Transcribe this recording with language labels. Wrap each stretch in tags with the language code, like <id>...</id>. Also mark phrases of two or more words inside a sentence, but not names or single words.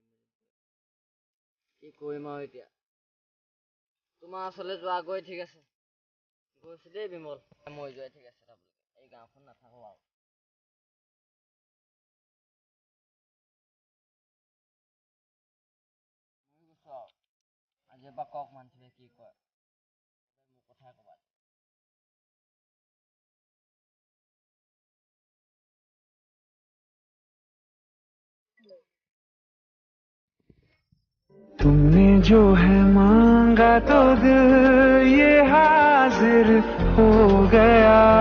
<as>কি কৰিম আৰু এতিয়া তোমাৰ ওচৰলৈ যোৱা গৈ ঠিক আছে গৈছো দেই বিমল মই যোৱাই ঠিক আছে এই গাঁওখন নাথাকো আৰু আজিৰ পৰা কওক মানুহে কি কয় মোৰ কথাই ক'বা</as> <hi>तुमने जो है मांगा तो दिल ये हाजिर हो गया</hi>